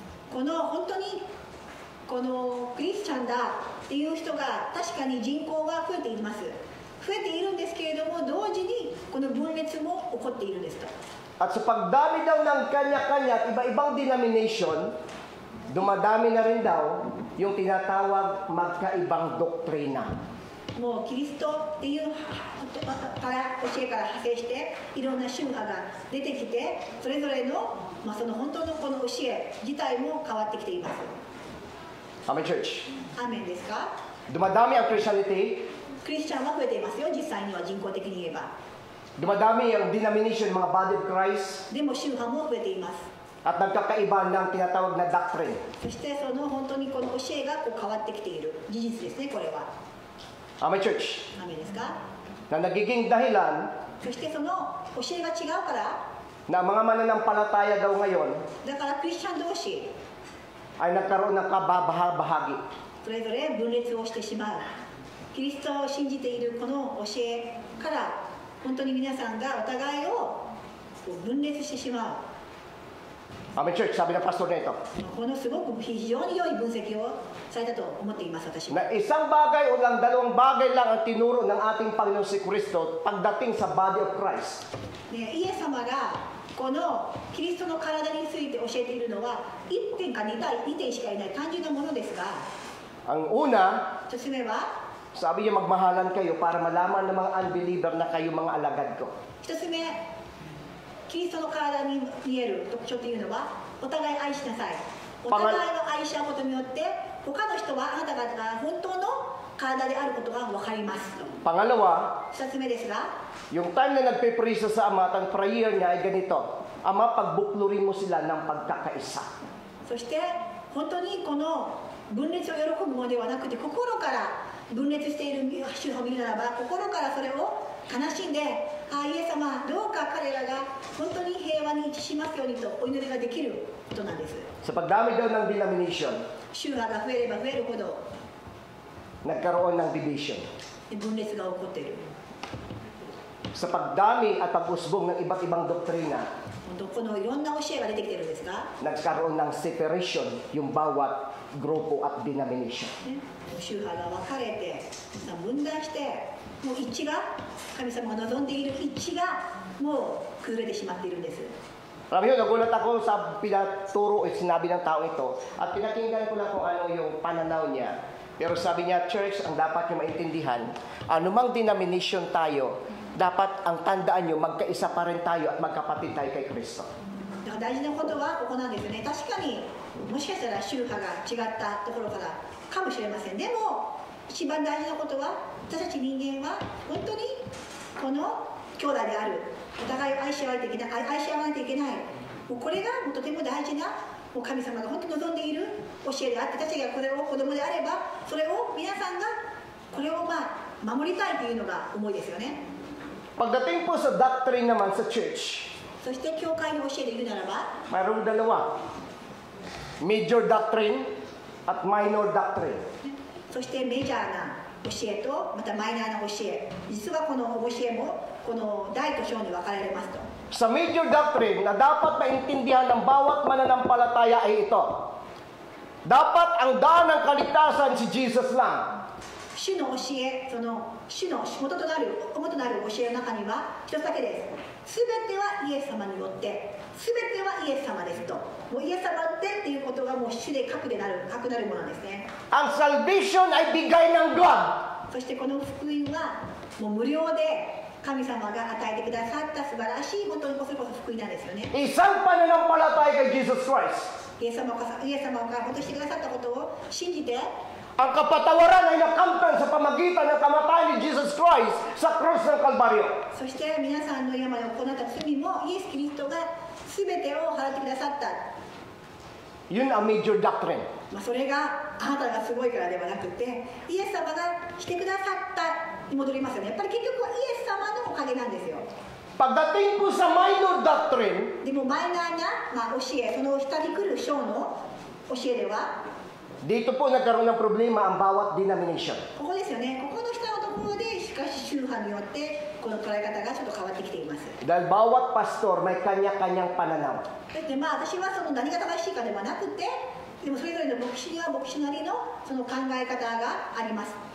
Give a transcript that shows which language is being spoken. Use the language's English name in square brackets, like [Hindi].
[Japanese] この本当にこのクリスチャンだっていう人が確かに人口が増えています。増えているんですけれども同時にこの分裂も起こっているんですと。 [Filipino] At sa pagdami daw ng kanya-kanya at iba-ibang denomination, dumadami na rin daw yung tinatawag magkaibang doktrina. [Japanese] もうキリストっていうから教えから派生していろんな宗派が出てきてそれぞれの、その本当のこの教え自体も変わってきています。 [English] Amen, church. [Japanese] アーメンですか。 [Filipino] dumadami ang Christianity, [Japanese] クリスチャンは増えていますよ、実際には人口的に言えば。 [Filipino] dumadami ang denomination, mga body of Christ, [Japanese] でも宗派も増えています。 [Filipino] at nagkakaiba ng tinatawag na doctrine. [Japanese] そしてその本当にこの教えがこう変わってきている事実ですね、これは。 [Filipino] May church, [Japanese] ダメですか？ [Filipino] na nagiging dahilan [Japanese] そしてその教えが違うから、 [Filipino] na mga mananampalataya daw ngayon [Japanese] だからクリスチャン同士 [Filipino] ay nagkaroon ng kababahagi. [Japanese] それぞれ分裂をしてしまう。キリストを信じているこの教えから本当に皆さんがお互いをこう分裂してしまう。 [Filipino] May church, sabi ng pastor nito, [Japanese] このすごく非常に良い分析をされたと思っています、私は。 [Filipino] na isang bagay o lang dalawang bagay lang ang tinuro ng ating Panginoon si Kristo pagdating sa body of Christ. [Japanese] ね、イエス様がこのキリストの体について教えているのは1点か2点しかいない単純なものですが、 [Filipino] Ang una, [Japanese] 1つ目は [Filipino] sabi niya magmahalan kayo para malaman ng mga unbeliever na kayo mga alagad ko. [Japanese] 1つ目、キリストの体に見える特徴というのはお互い愛しなさい。お互いを愛し合うことによって他の人はあなたが本当の体であることが分かりますと。 [Filipino] Pangalawa, [Japanese] 2つ目ですが、 [Filipino] yung time na nagpe-pray sa Ama at ang prayer niya ay ganito, Ama, pagbuklurin mo sila ng pagkakaisa. [Japanese] そして本当にこの分裂を喜ぶものではなくて心から分裂している宗派を見るならば心からそれを悲しんで、イエス様どうか彼らが本当に平和に一致しますようにとお祈りができることなんです。 [Filipino] Sa pagdami daw ng denomination, [Japanese] 宗派が増えれば増えるほど [Filipino] nagkaroon ng division. [Japanese] 分裂が起こっている。 [Filipino] Sa pagdami at pag-usbong ng iba't ibang doktrina, [Japanese] このいろんな教えが出てきているんですが、 [Filipino] nagkaroon ng separation yung bawat grupo at denomination. [Japanese] 宗派が分かれて分断して、もう一致が神様が望んでいる一致がもう崩れてしまっているんです。 [Filipino] Alam niyo, nagulat ako sa pinaturo at sinabi ng tao ito at pinakinggan ko lang kung ano yung pananaw niya. Pero sabi niya, church, ang dapat niyo maintindihan, anumang denomination tayo, dapat ang tandaan niyo, magkaisa pa rin tayo at magkapatid tayo kay Kristo. [Japanese] だから大事なことはここなんですよね。確かにもしかしたら宗派が違ったところからかもしれません。でも一番大事なことは私たち人間は本当にこの兄弟である、お互いを愛し合わないといけない、愛し合わないといけない、もうこれがもうとても大事なもう神様が本当に望んでいる教えであって、私たちがこれを子供であればそれを皆さんがこれを守りたいというのが思いですよね。 [Filipino] Pagdating po sa doctrine naman sa church, [Japanese] そして教会の教えで言うならば [Filipino] mayroong dalawa. Major doctrine at minor doctrine. [Japanese] そしてメジャーな教えとまたマイナーな教え、実はこの教えもこの大と小に分かれますと。 [Filipino] Sa major doctrine na dapat maintindihan ng bawat mananampalataya ay ito. Dapat ang daan ng kaligtasan si Jesus lang. [Japanese] 主の教え、その主の元となる教えの中には一つだけです。すべてはイエス様によって、すべてはイエス様ですと。もうイエス様っていうことがもう主で核なるものなんですね。 [Filipino] Ang salvation ay bigay ng God. [Japanese] そしてこの福音はもう無料で神様が与えてくださった素晴らしい本当にそれこそ福音なんですよね。 [Filipino] Isang pananampalataya kay Jesus Christ. [Japanese] イエス様が本当にしてくださったことを信じて、 [Filipino] Ang kapatawaran ay nakamtan sa pamagitan ng kamatayan ni Jesus Christ sa krus ng Kalbaryo. [Japanese] そして皆さんの病を行った罪もイエス・キリストが全てを払ってくださった。 [Filipino] Yun ang major doctrine. [Japanese] それがあなたがすごいからではなくて、イエス様がしてくださったに戻りますよね。やっぱり結局はイエス様のおかげなんですよ。 [Filipino] Pagdating po sa minor doctrine, [Japanese] でもマイナーな、教え、その下に来る章の教えでは、 [Filipino] dito po nagkaroon ng problema ang bawat denomination. [Japanese] ここですよね。ここの下のところでしかし宗派によってこの捉え方がちょっと変わってきています。 [Filipino] Dahil bawat pastor may kanya-kanyang pananaw. [Japanese] で私はその何が正しいかではなくて、でもそれぞれの牧師には牧師なりのその考え方があります。